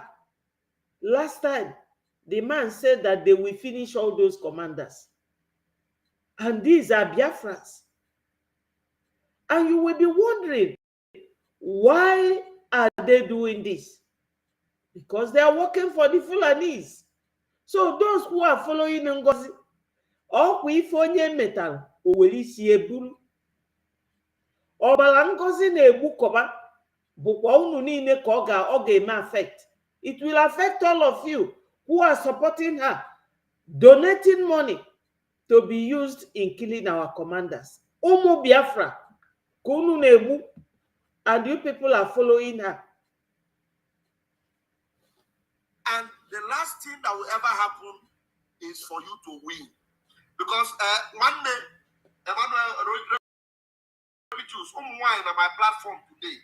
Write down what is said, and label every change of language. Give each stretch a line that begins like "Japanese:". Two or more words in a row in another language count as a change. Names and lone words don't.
English: Last time, the man said that they will finish all those commanders. And these are Biafrans. And you will be wondering, why are they doing this? Because they are working for the Fulanis. So those who are following
Igbo: Ngozi, ọkwa ife onye metara o were isi eburu. Ọbara Ngozi na-egbu kọba bụkwa unu niile ka ọ ga-eme affect.
English: It will affect all of you who are supporting her, donating money to be used in killing our commanders.
Igbo: Ụmụ Biafra ka unu na-egbu,
English: and you people are following her. And the last thing that will ever happen is for you to win. Because one day, Emmanuel choose wine on my platform today.